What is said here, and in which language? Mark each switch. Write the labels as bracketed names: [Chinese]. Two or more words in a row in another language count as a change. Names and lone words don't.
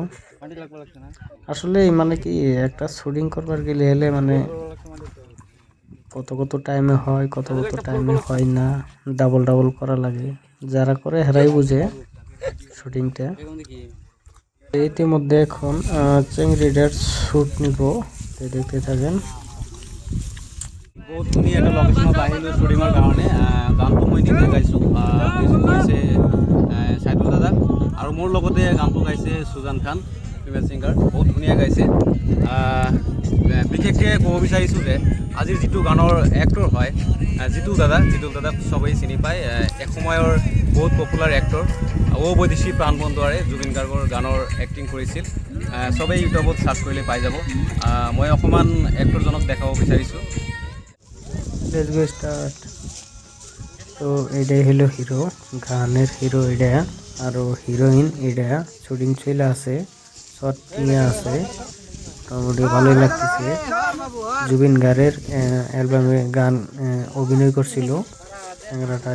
[Bangla] আসলে মানে কি, একটা শুটিং করবার গেলে এলে মানে কত কত টাইমে হয়, কত কত টাইমে হয় না, ডাবল ডাবল করা লাগে। যারা করে হেরাই বুঝে শুটিংটা। ইতিমধ্যে এখন চেংড়িটার শুট নিব, দেখতে থাকেন। [Assamese] বহুত ধুনীয়া এটা লোকেশ্যনত আহিলোঁ শ্বুটিঙৰ কাৰণে। গানটো মই নিজে গাইছোঁ, মিউজিক কৰিছে চাইদুল দাদা, আৰু মোৰ লগতে গানটো গাইছে সুজান খান, [English] female singer. [Assamese] বহুত ধুনীয়া গাইছে। বিশেষকৈ ক'ব বিচাৰিছোঁ যে আজিৰ যিটো গানৰ এক্টৰ হয় জিতুল দাদাক চবেই চিনি পায়। এসময়ৰ বহুত [English] popular actor. [Assamese] ও বৈদেশী প্ৰাণবন্ধুৱাৰে জুবিন গাৰ্গৰ গানৰ এক্টিং কৰিছিল। চবেই ইউটিউবত চাৰ্চ কৰিলে পাই যাব। মই অকণমান এক্টৰজনক দেখাব বিচাৰিছোঁ। [English] let's go start. [Bangla] তো এটাই হলো হিরো, গানের হিরো এটা, আর হিরোইন এটা। শুটিং চলে আছে, শর্ট নিয়ে আছে, মোটামুটি ভালোই লাগতেছে। জুবিন গার্গের অ্যালবামে গান অভিনয় করছিল চ্যাংরাটা।